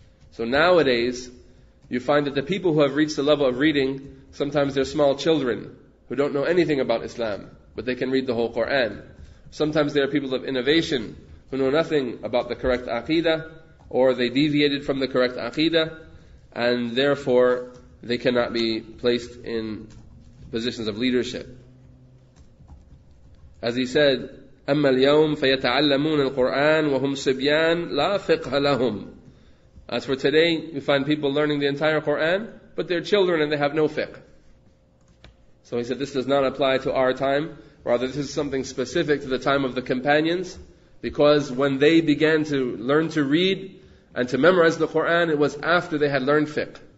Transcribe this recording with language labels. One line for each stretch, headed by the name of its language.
English: So nowadays, you find that the people who have reached the level of reading, sometimes they're small children who don't know anything about Islam, but they can read the whole Qur'an. Sometimes they are people of innovation who know nothing about the correct aqeedah, or they deviated from the correct aqeedah, and therefore they cannot be placed in positions of leadership. As he said,
Arabic: أما اليوم فيتعلمون القرآن وهم صبيان لا فقه لهم.
English: As for today, you find people learning the entire Qur'an, but they're children and they have no fiqh. So he said this does not apply to our time. Rather, this is something specific to the time of the companions, because when they began to learn to read and to memorize the Qur'an, it was after they had learned fiqh.